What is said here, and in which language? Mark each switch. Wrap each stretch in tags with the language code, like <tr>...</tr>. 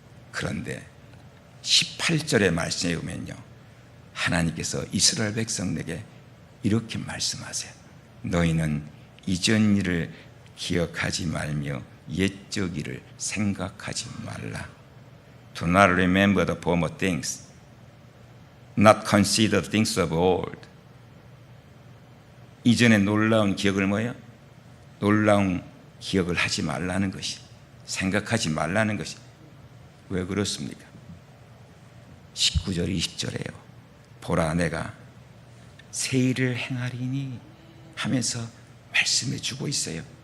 <ko>그런데 18절의 말씀에 보면요, 하나님께서 이스라엘 백성에게 이렇게 말씀하세요. 너희는 이전 일을 기억하지 말며 옛적 일을 생각하지 말라.</ko> <en>Do not remember the former things, not consider things of old.</en> <ko>이전의 놀라운 기억을 뭐예요? 놀라운 기억을 하지 말라는 것이, 생각하지 말라는 것이. 왜 그렇습니까? 19절 20절에요. 보라, 내가 새 일을 행하리니 하면서 말씀해 주고 있어요.</ko>